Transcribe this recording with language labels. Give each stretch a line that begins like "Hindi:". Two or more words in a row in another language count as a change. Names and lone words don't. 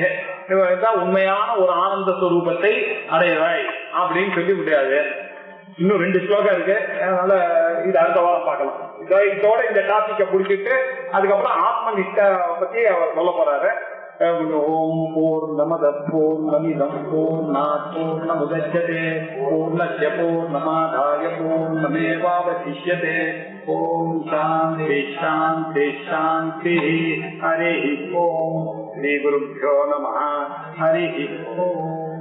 Tamil: உண்மையான ஒரு ஆனந்த ஸ்வரூபத்தை அடைவாய் அப்படின்னு சொல்லி முடியாது. இன்னும் 2 ஸ்லோகம் இருக்கு, அதனால இது அடுத்த வாரம் பார்க்கலாம். இதோட இந்த டாபிக்கை முடிச்சுட்டு அதுக்கப்புறம் ஆத்ம நிஷ்டை பத்தி அவர் சொல்ல போறாரு.
Sanskrit: ॐ पूर्णमद पूर्णमिदम् पूर्णात् पूर्णमुदच्यते पूर्णस्य पूर्णमादाय पूर्णमेवावशिष्यते. ॐ शान्ति शान्ति शान्ति. हरि ॐ। श्री गुरुभ्यो नमः. हरि ॐ.